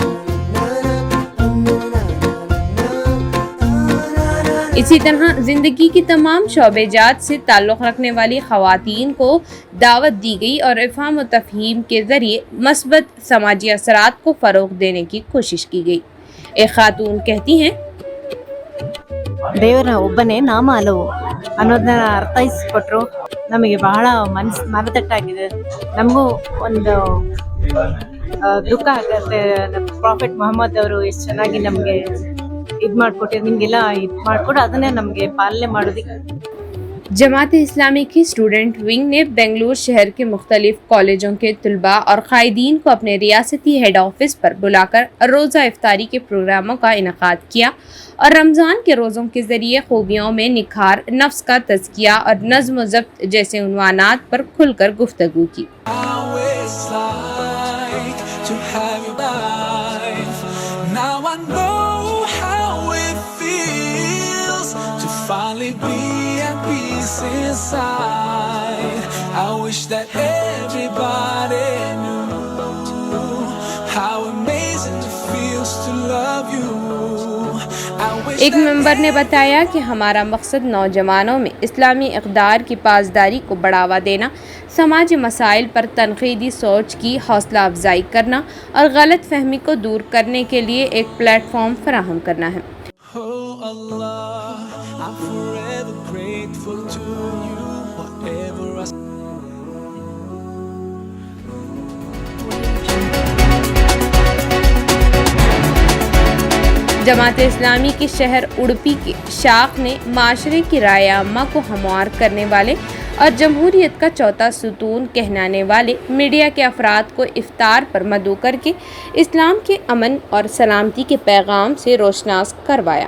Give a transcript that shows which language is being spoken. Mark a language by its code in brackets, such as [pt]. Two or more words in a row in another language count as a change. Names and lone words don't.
[ur] اسی طرح زندگی کی تمام شعبہ جات سے تعلق رکھنے والی خواتین کو دعوت دی گئی اور افہام و تفہیم کے ذریعے مثبت سماجی اثرات کو فروغ دینے کی کوشش کی گئی. ایک خاتون کہتی ہیں, [kn] ದೇವರ ಒಬ್ಬನೇ ನಾಮ ಹಲವು ಅನ್ನೋದನ್ನ ಅರ್ಥೈಸಿಕೊಟ್ರು ನಮಗೆ ಬಹಳ ಮನದಟ್ಟಾಗಿದೆ. ನಮಗೂ ಒಂದು ದುಃಖ ಆಗುತ್ತೆ. ಪ್ರಾಫೆಟ್ ಮೊಹಮ್ಮದ್ ಅವರು ಎಷ್ಟು ಚೆನ್ನಾಗಿ ನಮಗೆ ಇದು ಮಾಡಿಕೊಟ್ಟಿದ್ರು, ನಿಮಗೆಲ್ಲ ಇದು ಮಾಡಿಕೊಟ್ಟು ಅದನ್ನೇ ನಮಗೆ ಪಾಲನೆ ಮಾಡೋದಕ್ಕೆ। [ur] جماعت اسلامی کی [en] student wing [ur] نے بنگلورو شہر کے مختلف کالجوں کے طلبہ اور قائدین کو اپنے ریاستی [en] head office [ur] پر بلا کر روزہ افطاری کے پروگراموں کا انعقاد کیا اور رمضان کے روزوں کے ذریعے خوبیوں میں نکھار، نفس کا تزکیہ اور نظم و ضبط جیسے عنوانات پر کھل کر گفتگو کی. [en] Inside, I wish that everybody knew how amazing it feels to love you. [ur] ایک ممبر نے بتایا کہ ہمارا مقصد نوجوانوں میں اسلامی اقدار کی پاسداری کو بڑھاوا دینا، سماجی مسائل پر تنقیدی سوچ کی حوصلہ افزائی کرنا اور غلط فہمی کو دور کرنے کے لیے ایک پلیٹ فارم فراہم کرنا ہے. [en] Oh Allah, I'm forever grateful to you, whatever I [ur] جماعت اسلامی کے شہر اڈپی کے شاخ نے معاشرے کی رائے عامہ کو ہموار کرنے والے اور جمہوریت کا چوتھا ستون کہلانے والے میڈیا کے افراد کو افطار پر مدعو کرکے اسلام کے امن اور سلامتی کے پیغام سے روشناس کروایا.